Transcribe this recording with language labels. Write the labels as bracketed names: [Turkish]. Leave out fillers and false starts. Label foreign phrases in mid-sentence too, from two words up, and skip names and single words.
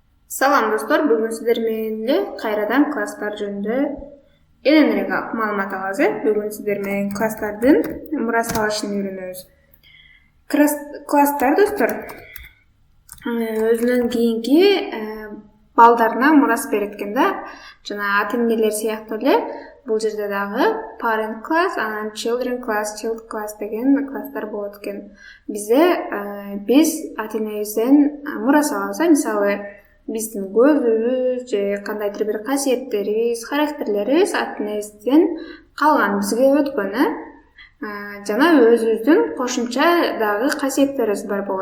[Kyrgyz] Салам достор, бүгүн сиздер менен эле кайрадан класстар жөнүндө кененирээк маалымат алабыз. Бүгүн сиздер менен класстардын мурас алышын үйрөнөбүз. Класстар достор өзүнөн кийинки балдарына мурас берет экен да. Жана ата энелер сыяктуу эле бул жерде дагы [English] parent class, [Kyrgyz] анан [English] children class, child class [Kyrgyz] деген класстар болот экен. Биз ата энебизден мурас алабыз. Мисалы биздин көзүбүз же кандайдыр бир касиеттерибиз, характерлерибиз ата энебизден калган, бизге өткөн, жана өзүбүздүн кошумча дагы касиеттерибиз бар болот.